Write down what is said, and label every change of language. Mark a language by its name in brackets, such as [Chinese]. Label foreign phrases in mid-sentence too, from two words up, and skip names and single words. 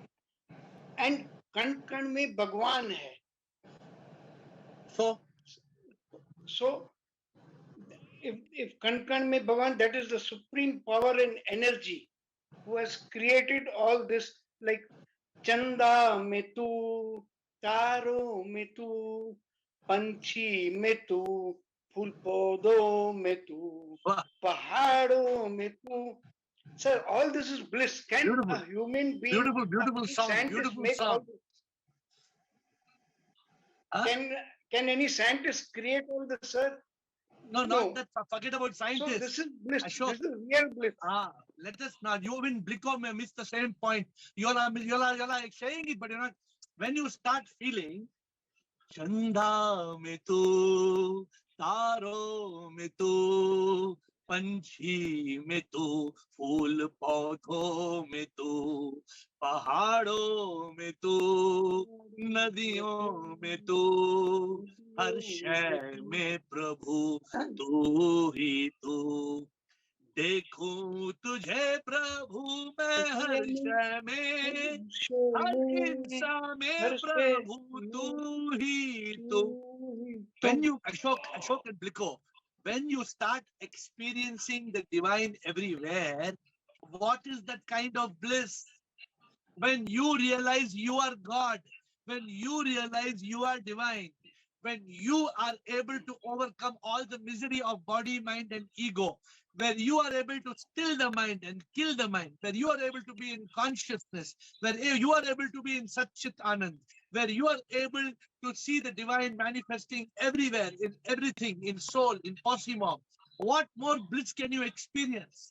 [Hindi] And कण कण में भगवान है. [English] So, if [Hindi] कण में भगवान, [English] that is the supreme power and energy who has created all this, like [Hindi] चंदा में तू, तारों में तू, पंछी में तू, फूल पौधों में तू, पहाड़ों में तू. [English] Sir, all this is bliss. Can a human being, beautiful sound, beautiful sound. Can any scientist create all this, sir? No, not that. Forget about scientists. So this is bliss. Ashok. This is real bliss. Let us not. You in Bliko may miss the same point. You're saying it, but you're not. When you start feeling [Hindi] चंदा में तू, तारों में तू, पंछी में तू, फूल पौधों में तू, पहाड़ों में तू, नदियों में तू, हर शय में प्रभु तू ही तू, देखूं तुझे प्रभु मैं हर शय में, हर इंसान में प्रभु तू ही तू. [English] When you Ashok and Bliko, when you start experiencing the divine everywhere, what is that kind of bliss? When you realize you are God, when you realize you are divine, when you are able to overcome all the misery of body, mind, and ego, where you are able to still the mind and kill the mind, where you are able to be in consciousness, where you are able to be in Satchit Anand, where you are able to see the divine manifesting everywhere, in everything, in soul, in Posimo, what more bliss can you experience?